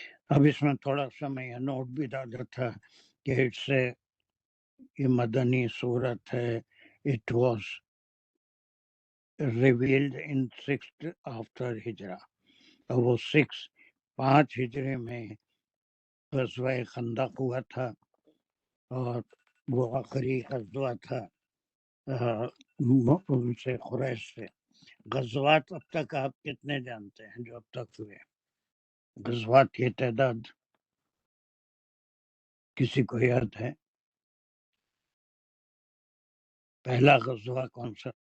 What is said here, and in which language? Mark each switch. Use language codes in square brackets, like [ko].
[ur] اب اس میں تھوڑا سا میں یہ نوٹ بھی ڈالا تھا کہ اس سے یہ مدنی صورت ہے، [en] it was revealed in 6th after Hijra. [ur] اور وہ 5 ہجری میں غزوہ خندق ہوا تھا اور وہ آخری غزوہ تھا ان سے قریش سے. غزوات اب تک آپ کتنے جانتے ہیں جو اب تک ہوئے؟ غزوات کی تعداد کسی کو یاد ہے؟ پہلا غزوہ کون سا؟